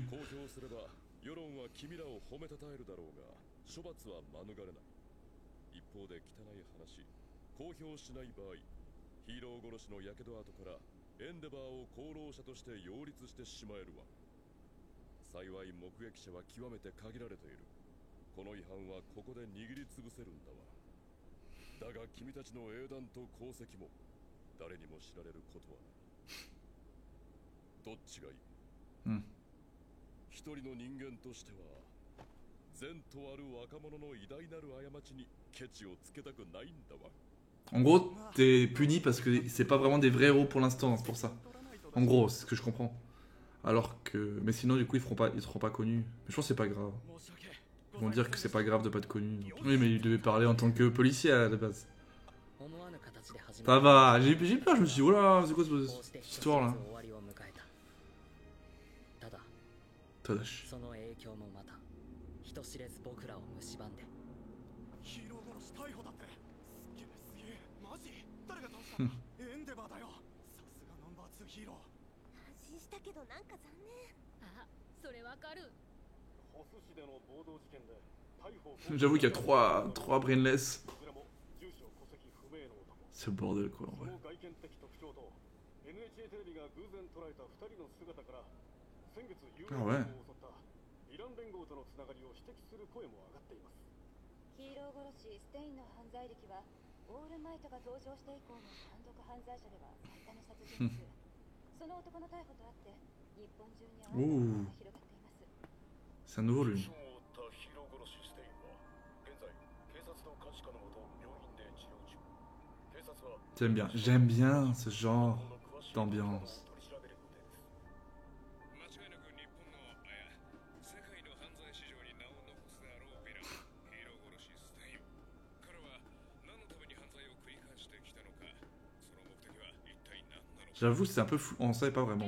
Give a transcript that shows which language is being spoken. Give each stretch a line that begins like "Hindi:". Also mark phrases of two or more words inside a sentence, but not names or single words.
Japanese: 世論は君らを褒めたたえるだろうが処罰は免れない一方で汚い話公表しない場合ヒーロー殺しの火傷跡からエンデバーを功労者として擁立してしまえるわ幸い目撃者は極めて限られているこの違反はここで握りつぶせるんだわだが君たちの英断と功績も誰にも知られることはないどっちがいい一人の人間としては善とある若者の偉大なる過ちにケチをつけたくないんだわ
French: En gros, t'es puni parce que c'est pas vraiment des vrais héros pour l'instant, c'est pour ça. En gros, c'est ce que je comprends. Alors que... Mais sinon, du coup, ils seront pas connus. Mais je pense que c'est pas grave. Ils vont dire que c'est pas grave de pas être connu. Oui, mais il devait parler en tant que policier à la base. Ça va, j'ai peur, je me suis dit, oh là, c'est quoi cette histoire là? Tadashi.
Japanese: その影響もまた人知れず僕らを蝕んでヒーロー殺し逮捕だってすげえマジ誰が倒したエンデバーだよさすがナンバー2ヒーロー安心したけどなんか残念あそれわかる
French: J'avoue qu'il y a trois brainless. C'est le bordel quoi en vrai. Ah ouais.
Japanese: ヒーロー殺しステインの犯罪歴はオールマイトが登場して以降の単独犯罪者では最多の殺人数その男の逮捕とあって日本中に新たな広がっています
French: C'est un nouveau lui. J'aime bien ce genre d'ambiance. J'avoue, c'est un peu fou, on savait pas vraiment.